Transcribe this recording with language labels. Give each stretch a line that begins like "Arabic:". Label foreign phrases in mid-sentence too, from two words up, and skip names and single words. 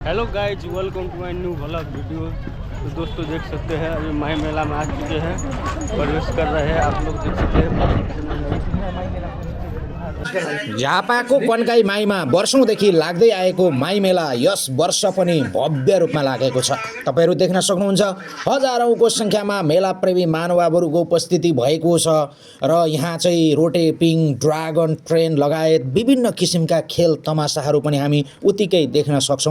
English: Hello guys, welcome to my new vlog video.
Hindi: तो दोस्तों देख सकते हैं अभी माई मेला में आ चुके हैं, प्रवेश कर रहे हैं। आप लोग देख सकते हैं
Nepali: झापाको कन्काई माईमा वर्षौंदेखि लाग्दै आएको माई मेला यस वर्ष पनि भव्य रूपमा लागेको छ। तपाईहरु देख्न सक्नुहुन्छ हजारौंको संख्यामा मेला प्रेमी महानुभावहरुको उपस्थिति भएको छ र यहाँ चाहिँ रोटेपिङ,
English: dragon train
Nepali: लगायत विभिन्न किसिमका खेल तमासाहरू पनि हामी उतिकै देख्न सक्छौं।